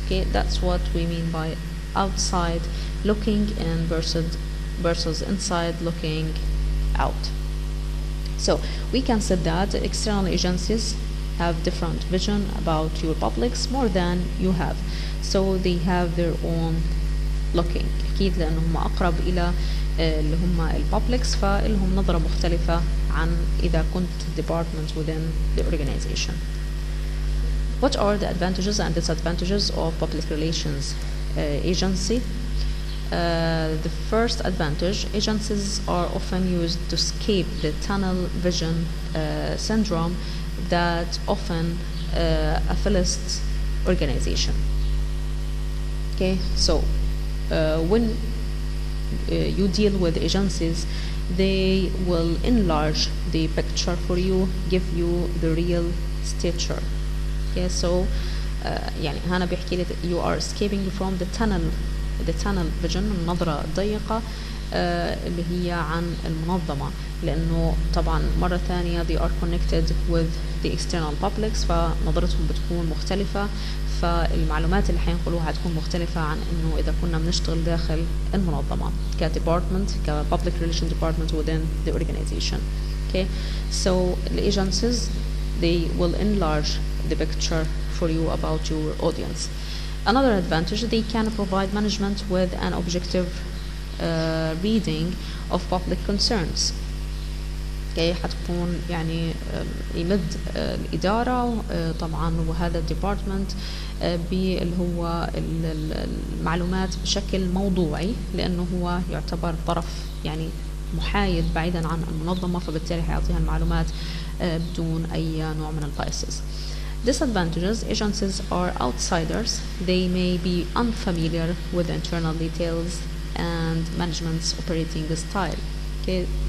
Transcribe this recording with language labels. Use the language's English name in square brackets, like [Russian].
[English] Okay, that's what we mean by outside looking in versus inside looking out. So we can say that external agencies have different vision about your publics more than you have, so they have their own looking. [Arabic] أكيد لأنهم أقرب إلى اللي هم البابليكس، فلهم نظرة مختلفة عن إذا كنت [English] department within the organization. What are the advantages and disadvantages of public relations agency? The first advantage, agencies are often used to escape the tunnel vision syndrome that often affiliates organization. Okay, so when you deal with agencies, they will enlarge the picture for you, give you the real stature. [Arabic] Okay, so يعني هنا بيحكي لي [English] you are escaping from the tunnel vision، [Arabic] النظرة الضيقة اللي هي عن المنظمة، لأنه طبعا مرة ثانية [English] they are connected with the external publics، [Arabic] فنظرتهم بتكون مختلفة، فالمعلومات اللي حينقلوها هتكون مختلفة عن إنه إذا كنا بنشتغل داخل المنظمة كdepartment ك [English] public relation department within the organization. Okay, so the agencies, they will enlarge the picture for you about your audience. Another advantage, they can provide management with an objective reading of public concerns. [Arabic] Okay, حتكون يعني يمد الإدارة طبعا وهذا الديبارتمنت باللي هو المعلومات بشكل موضوعي، لأنه هو يعتبر طرف يعني محايد بعيدا عن المنظمة، فبالتالي حيعطيها المعلومات بدون أي نوع من البايسز. [English] Disadvantages, agencies are outsiders. They may be unfamiliar with internal details and management's operating style. Okay.